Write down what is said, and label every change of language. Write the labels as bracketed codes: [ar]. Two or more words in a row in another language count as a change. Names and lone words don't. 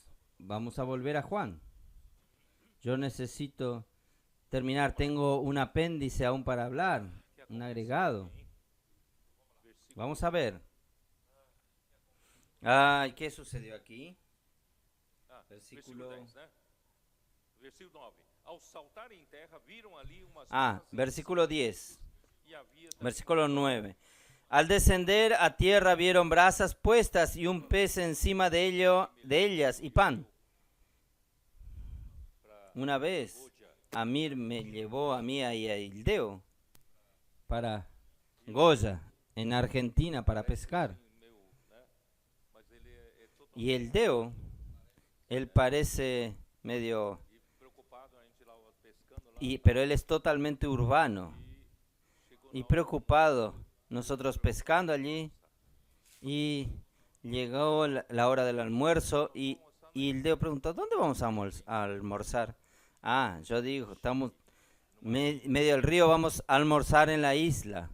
[es] Vamos a volver a Juan. Yo necesito terminar. Tengo un apéndice aún para hablar, un agregado. Vamos a ver. Ay, ¿qué sucedió aquí? Versículo Versículo 9. [pt] Ao saltar em terra, viram ali umas [es] Versículo 10. [pt] e havia também [es] Versículo 9. Al descender a tierra vieron brasas puestas y un pez encima de ellas y pan. Una vez Amir me llevó a mí y a Ildeo para Goya, en Argentina, para pescar. [pt] mas ele é totalmente [es] Y Ildeo, él parece medio, [pt] preocupado, a gente lá pescando lá, [es] pero él es totalmente urbano y preocupado. Nosotros pescando allí y llegó la hora del almuerzo y Ildeo preguntó, ¿dónde vamos a almorzar? Yo digo, estamos medio del río, vamos a almorzar en la isla.